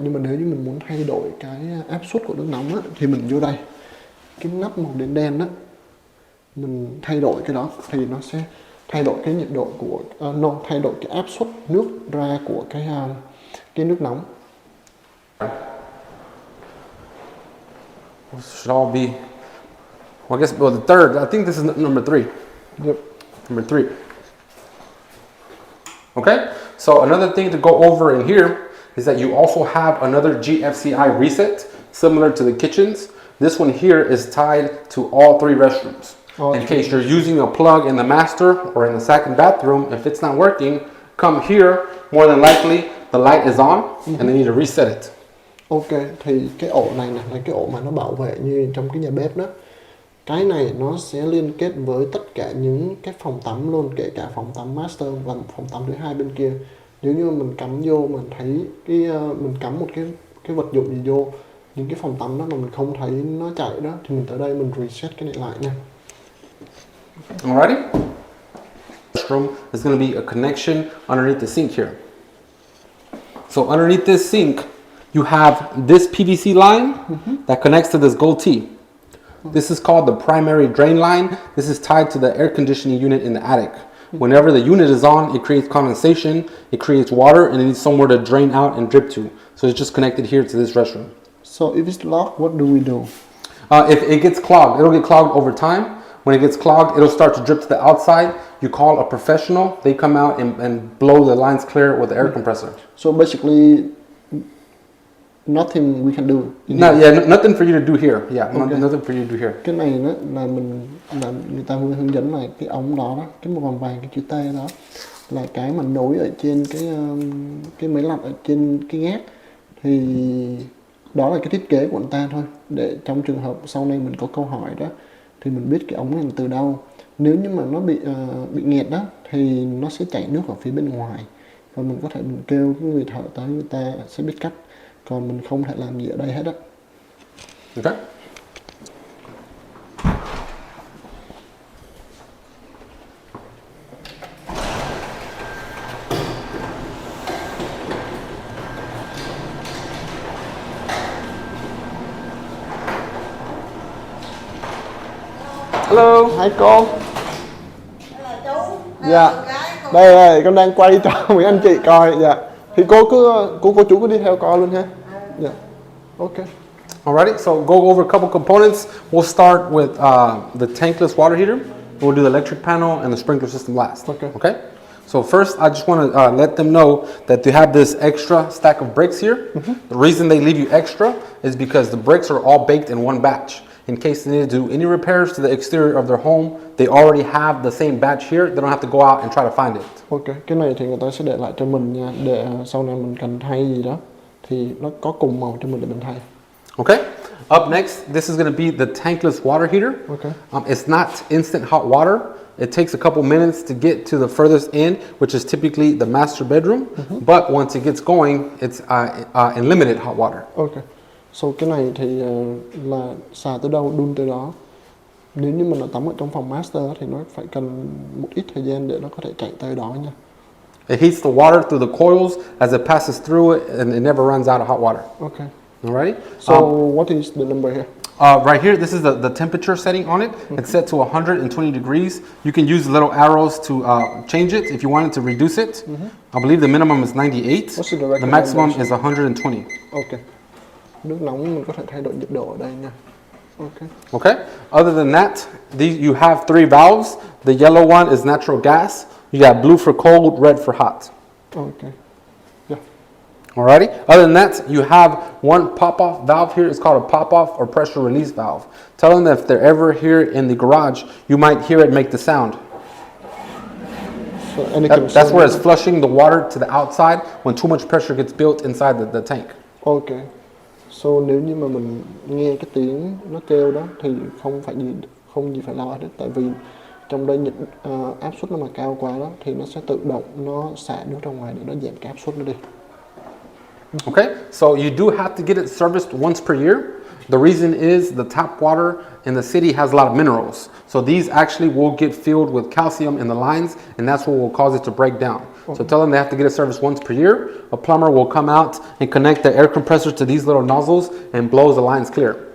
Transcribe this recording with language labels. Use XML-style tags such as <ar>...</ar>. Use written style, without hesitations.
<vi>Nhưng mà nếu như mình muốn thay đổi cái áp suất của nước nóng á, thì mình vô đây cái nắp màu đen đen á, mình thay đổi cái đó thì nó sẽ thay đổi cái nhiệt độ của thay đổi cái áp suất nước ra của cái nước nóng.</vi> <en>Should all be, well, I guess, the third, I think this is number 3. Yep. Number 3. Okay, so another thing to go over in here is that you also have another GFCI Reset, similar to the kitchens. This one here is tied to all 3 restrooms. In case you're using a plug in the master or in the second bathroom, if it's not working, come here. More than likely, the light is on, and they need to reset it.</en> <vi>Ok, thì cái ổ này là cái ổ mà nó bảo vệ như trong cái nhà bếp đó. Cái này nó sẽ liên kết với tất cả những cái phòng tắm luôn, kể cả phòng tắm master và phòng tắm thứ hai bên kia. Nếu như mình cắm vô, mình thấy mình cắm một cái vật dụng gì vô những cái phòng tắm đó mà mình không thấy nó chạy đó, thì mình tới đây mình reset cái này lại nha.</vi> <en>Alrighty. Restroom is going to be a connection underneath the sink here. So underneath this sink, you have this PVC line that connects to this gold T. This is called the primary drain line. This is tied to the air conditioning unit in the attic. Whenever the unit is on, it creates condensation, it creates water, and it needs somewhere to drain out and drip to. So it's just connected here to this restroom. So if it's locked, what do we do? If it gets clogged, it'll get clogged over time. When it gets clogged, it'll start to drip to the outside. You call a professional, they come out and blow the lines clear with the air compressor. So basically, nothing we can do. Nothing for you to do here. Yeah, nothing for you to do here.</en> <vi>Cái này đó là người ta hướng dẫn là cái ống đó, cái màu vàng cái chữ T đó là cái mà nối ở trên cái máy lạnh ở trên cái gác, thì đó là cái thiết kế của người ta thôi, để trong trường hợp sau này mình có câu hỏi đó thì mình biết cái ống này là từ đâu. Nếu như mà nó bị nghẹt đó thì nó sẽ chảy nước ở phía bên ngoài, và mình có thể mình kêu cái người thợ tới, người ta sẽ biết cách, còn mình không thể làm gì ở đây hết á.</vi> <en>Okay. Hello.</en> <vi>Hai cô. Chú. Dạ. Đây con đang quay cho mấy anh chị coi. Dạ. Thì cô chú cứ đi theo coi luôn ha. Dạ. Ok.</vi> <en>Alrighty, so go over a couple components. We'll start with the tankless water heater. We'll do the electric panel and the sprinkler system last. Okay? So first, I just want to let them know that they have this extra stack of bricks here. The reason they leave you extra is because the bricks are all baked in one batch. In case they need to do any repairs to the exterior of their home, they already have the same batch here. They don't have to go out and try to find it.</en> <vi>Ok, cái này thì người ta sẽ để lại cho mình nha, để sau này mình cần thay gì đó thì nó có cùng màu cho mình để mình thay.</vi> <en>Okay. Up next, this is going to be the tankless water heater. Okay. It's not instant hot water. It takes a couple minutes to get to the furthest end, which is typically the master bedroom. But once it gets going, it's unlimited hot water. Ok.</en> <vi>So cái này thì là xài tới đâu đun tới đó. Nếu như mình là tắm ở trong phòng master thì nó phải cần một ít thời gian để nó có thể chạy tới đó nha.</vi> <en>It heats the water through the coils as it passes through it, and it never runs out of hot water. Okay. Alrighty. So what is the number here? Right here, this is the temperature setting on it. It's set to 120 degrees. You can use little arrows to change it if you wanted to reduce it. I believe the minimum is 98. What's the The maximum is 120. Ok.</en> <vi>Nước nóng mình có thể thay đổi nhiệt độ ở đây nha.</vi> <en>Ok. Okay. Other than that, you have 3 valves. The yellow one is natural gas. You got blue for cold, red for hot. Ok. Yeah. Alrighty. Other than that, you have one pop-off valve here. It's called a pop-off or pressure release valve. Tell them that if they're ever here in the garage, you might hear it make the sound. So That's where it's flushing the water to the outside when too much pressure gets built inside the tank. Ok.</en> <vi>So nếu như mà mình nghe cái tiếng nó kêu đó thì không gì phải lo hết, tại vì trong đây áp suất nó mà cao quá đó thì nó sẽ tự động nó xả nước ra ngoài để nó giảm cái áp suất nó đi.</vi> <en>Okay, so you do have to get it serviced once per year. The reason is the tap water in the city has a lot of minerals. So these actually will get filled with calcium in the lines, and that's what will cause it to break down. So tell them they have to get it serviced once per year. A plumber will come out and connect the air compressor to these little nozzles and blows the lines clear.</en>